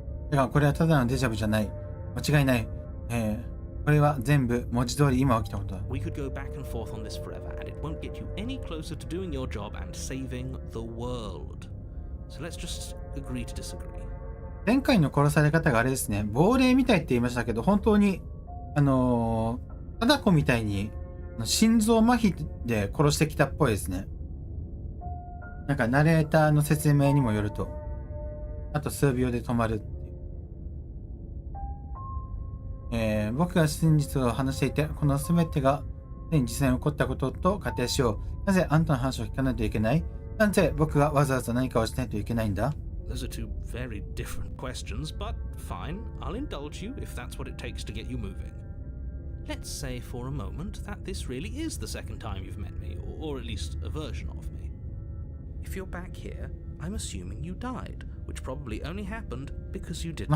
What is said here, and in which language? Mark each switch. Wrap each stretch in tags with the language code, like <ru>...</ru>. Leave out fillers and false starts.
<ja>だからこれはただのデジャブじゃない。間違いない。これは全部文字通り今起きたことだ。</ja> <en>We could go back and forth on this forever, and it won't get you any closer to doing your job and saving the world. So let's just agree to disagree.</en> <ja>前回の殺され方があれですね、亡霊みたいって言いましたけど、本当に、貞子みたいに心臓麻痺で殺してきたっぽいですね。なんかナレーターの説明にもよると、あと数秒で止まるっていう。僕が真実を話していて、この全てが実際に起こったことと仮定しよう。なぜあんたの話を聞かないといけない？なぜ僕がわざわざ何かをしないといけないんだ？</ja> <en>Those are two very different questions, but fine, I'll indulge you if that's what it takes to get you moving. Let's say for a moment that this really is the second time you've met me, or at least a version of me. If you're back here, I'm assuming you died, which probably only happened because you didn't</en>